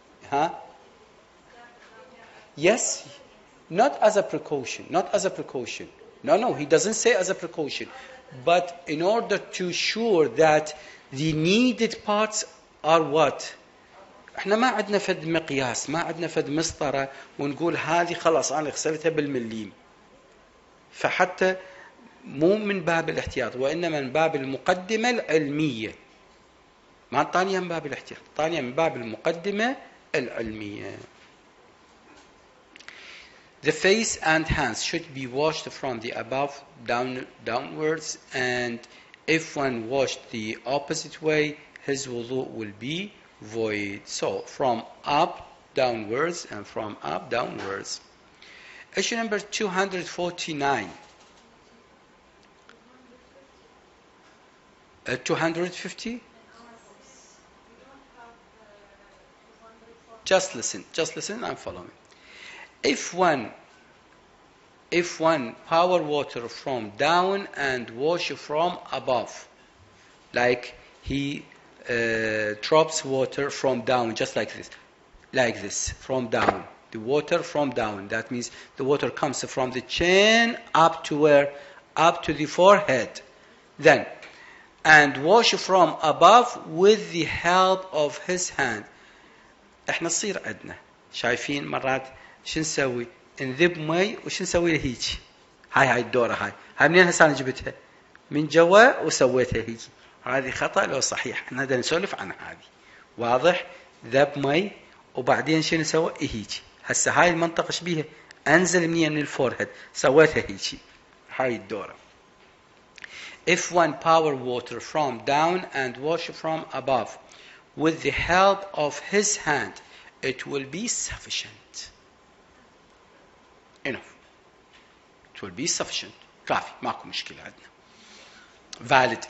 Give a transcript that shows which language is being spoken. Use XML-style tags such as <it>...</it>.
<en>Huh? Yes, not as a precaution, not as a precaution. No, he doesn't say as a precaution. But in order to sure that the needed parts are what?</en> <ar>احنا ما عندنا فد مقياس، ما عندنا فد مسطرة ونقول هذه خلاص أنا غسلتها بالمليم. فحتى مو من باب الاحتياط وإنما من باب المقدمة العلمية. ما الثانية من باب الاحتياط، الثانية من باب المقدمة العلمية.</ar> <en>The face and hands should be washed from the above downwards, and if one washed the opposite way, his wudu will be void. So, from up downwards and from up downwards. Issue number 249. 250? Just listen, I'm following. If one pour water from down and wash from above, like he drops water from down, just like this, from down, the water from down, that means the water comes from the chin up to where? Up to the forehead. Then, and wash from above with the help of his hand.</en> <ar>احنا تصير عندنا شايفين مرات شو نسوي؟ نذب مي وش نسوي له هيك؟ هاي الدورة هاي منين هسه انا جبتها؟ من جوا وسويتها هيك. هذه خطأ لو صحيح؟ احنا بدنا نسولف عن هذه. واضح؟ ذب مي وبعدين شو نسوي؟ هيك. هسه هاي المنطقة ايش بيها؟ انزل من الفورهيد سويتها هيك. هاي الدورة.</ar> <en>If one pour water from down and wash from above with the help of his hand, it will be sufficient. Enough. It will be sufficient.</en> <ar>كافي. ماكو مشكلة عندنا.</ar> <en>Valid.</en>